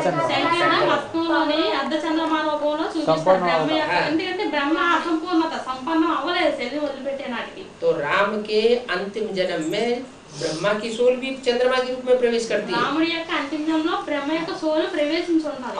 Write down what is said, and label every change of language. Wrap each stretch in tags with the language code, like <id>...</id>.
<te>శంకర వస్తువులోని అర్ధచంద్రమా రూపంలో చూపిస్తారు బ్రహ్మ యొక్క, ఎందుకంటే బ్రహ్మ అసంపూర్ణత సంపన్నం అవ్వలేదు శరీరం వదిలిపెట్టే నాటికి।</te> <hi>तो राम के अंतिम जन्म में ब्रह्मा की सोल भी चंद्रमा के रूप में प्रवेश करती है</hi> <te>రాముడి యొక్క అంతిమంలో బ్రహ్మ యొక్క సోలు ప్రవేశించి ఉంటారు।</te>